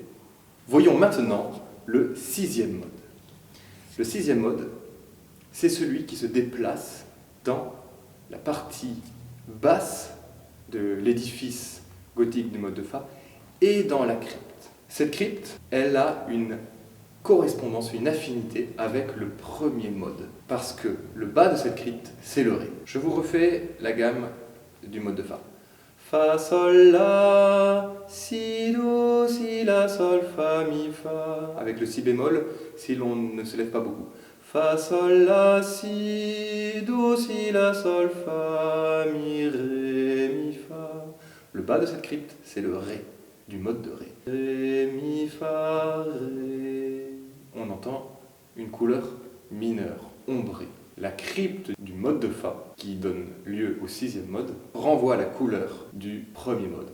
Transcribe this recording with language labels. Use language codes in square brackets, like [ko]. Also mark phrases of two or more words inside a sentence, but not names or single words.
[fr] Voyons maintenant le sixième mode. Le sixième mode, c'est celui qui se déplace dans la partie basse de l'édifice gothique du mode de Fa et dans la crypte. Cette crypte, elle a une correspondance, une affinité avec le premier mode, parce que le bas de cette crypte, c'est le Ré. Je vous refais la gamme du mode de Fa. Fa, Sol, La, Si, Do, Si, La, Sol, Fa, Mi, Fa. Avec le Si bémol, si l'on ne se lève pas beaucoup. Fa, Sol, La, Si, Do, Si, La, Sol, Fa, Mi, Ré, Mi, Fa. Le bas de cette crypte, c'est le Ré, du mode de Ré. Ré, Mi, Fa, Ré. On entend une couleur mineure, ombrée. La crypte du mode de Fa, qui donne lieu au sixième mode, renvoie à la couleur du premier mode.